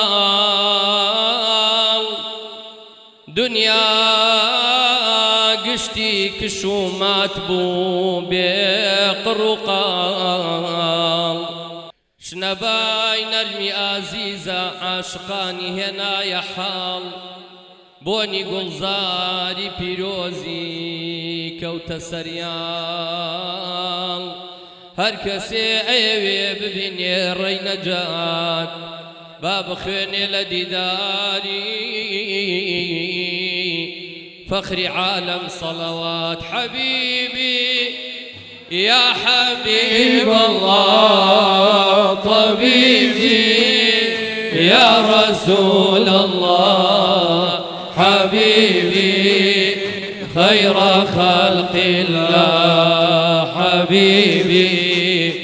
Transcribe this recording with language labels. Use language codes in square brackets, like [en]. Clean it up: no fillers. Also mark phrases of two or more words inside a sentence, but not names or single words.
[ckb] ماڵ دنیا گشتی کش و مات بوو بێ قڕ و قاڵ شنەبای نەرمی ئازیزە عاشقانی هێنایە حاڵ بۆنی گوڵزاری پیرۆزی کەوتە سەریاڵ هەر کەسێ ئەیەوێ ببینێ ڕێی نەجات با بخوێنێ لە دیداری فخری عالم [ar] صلوات حبیبی يا حبيب الله طبيبي يا رسول الله حبيبي خير خلق الله حبيبي